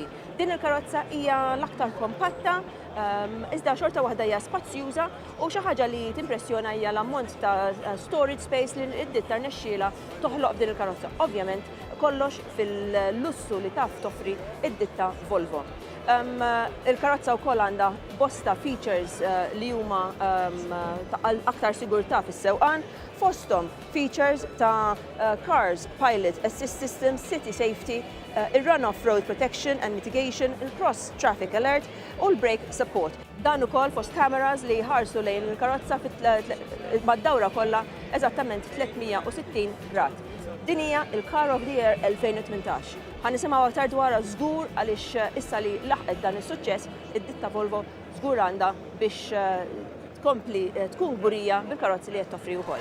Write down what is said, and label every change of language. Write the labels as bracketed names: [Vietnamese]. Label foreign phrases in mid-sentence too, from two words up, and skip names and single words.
[Maltese] Din il-karozza hija l-aktar kompatta, iżda xorta waħda hija spazzjuża u xi ħaġa li timpressjona hija l-ammont ta' [English] storage space [Maltese] li d-ditta rnexxiela toħloq f'din il-karozza. Ovvjament, kollox fil-lussu li taf toffri id-ditta Volvo. Il-karozza wkoll għandha bosta features li huma aktar sigurtà fis-sewqan, fosthom features ta' Cars Pilot Assist System, City Safety, il-Run Off-Road Protection and Mitigation, il-Cross Traffic Alert u l-Brake Support. Dan ukoll fost cameras li jħarsu lejn il-karozza mad-dawra kollha eżattament 360 grad. Din hija il-Car of the Year 2018. Ħanisimgħu aktar dwarha żgur għaliex issa li laħqet dan is-suċċess, id-ditta Volvo żgur għandha biex tkompli tkun gburija bil-karozzi li qed toffri wkoll.